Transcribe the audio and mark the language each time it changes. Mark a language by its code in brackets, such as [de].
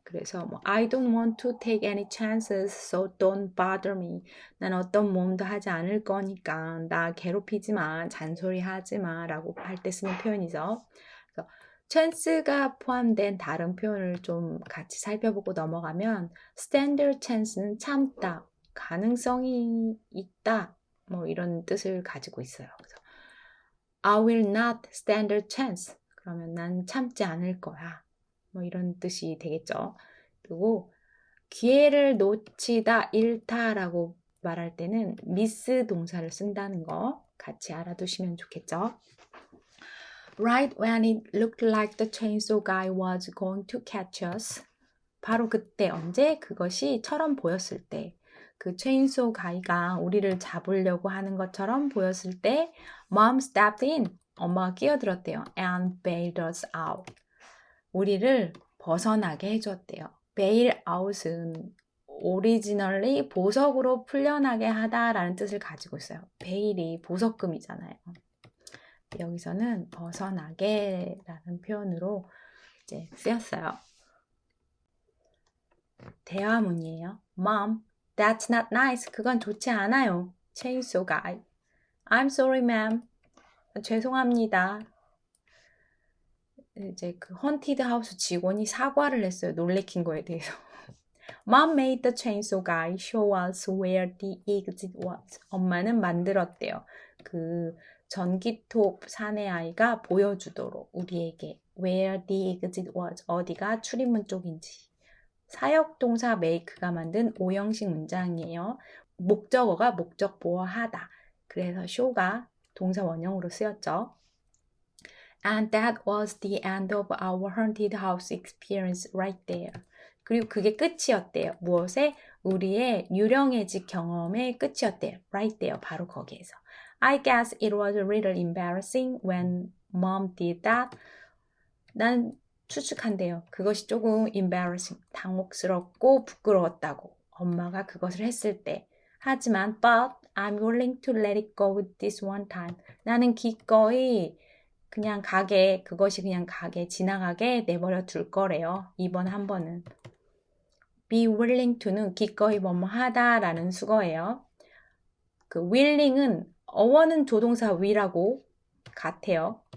[ko] 그래서 뭐 [en] I don't want to take any chances, so don't bother me. [ko] 난 어떤 모험도 하지 않을 거니까 나 괴롭히지 마, 잔소리하지 마 라고 할 때 쓰는 표현이죠. 그래서 chance가 포함된 다른 표현을 좀 같이 살펴보고 넘어가면 standard chance는 참다, 가능성이 있다 뭐 이런 뜻을 가지고 있어요. 그래서 [en] I will not stand a chance. [ko] 그러면 난 참지 않을 거야. 뭐 이런 뜻이 되겠죠. 그리고 기회를 놓치다, 잃다라고 말할 때는 miss 동사를 쓴다는 거 같이 알아두시면 좋겠죠. [en] Right when it looked like the chainsaw guy was going to catch us. [ko] 바로 그때 언제 그것이 처럼 보였을 때 그 체인소 가이가 우리를 잡으려고 하는 것처럼 보였을 때 [en] Mom stepped in. [ko] 엄마가 끼어들었대요. [en] And bailed us out. [ko] 우리를 벗어나게 해줬대요. bail out은 originally 보석으로 풀려나게 하다라는 뜻을 가지고 있어요. bail이 보석금이잖아요. 여기서는 벗어나게 라는 표현으로 이제 쓰였어요. 대화문이에요. [en] Mom, that's not nice. [ko] 그건 좋지 않아요. [en] Chainsaw guy. I'm sorry, ma'am. [ko] 죄송합니다. 이제 그 헌티드 하우스 직원이 사과를 했어요. 놀래킨 거에 대해서. [en] Mom made the chainsaw guy show us where the exit was. [ko] 엄마는 만들었대요. 그 전기톱 사내아이가 보여주도록 우리에게 [en] where the exit was. [ko] 어디가 출입문 쪽인지. 사역동사 make가 만든 오형식 문장이에요. 목적어가 목적 보어하다. 그래서 show가 동사 원형으로 쓰였죠. [en] And that was the end of our haunted house experience right there. [ko] 그리고 그게 끝이었대요. 무엇에? 우리의 유령의 집 경험의 끝이었대요. [en] Right there. [ko] 바로 거기에서. [en] I guess it was a little embarrassing when mom did that. [ko] 난 추측한대요. 그것이 조금 embarrassing, 당혹스럽고 부끄러웠다고. 엄마가 그것을 했을 때. 하지만 [en] but I'm willing to let it go this one time. [ko] 나는 기꺼이 그냥 가게, 그것이 그냥 가게, 지나가게 내버려 둘 거래요. 이번 한 번은. be willing to는 기꺼이 뭐뭐 하다라는 수거예요. 그 willing은 어원은 조동사 will하고 같아요.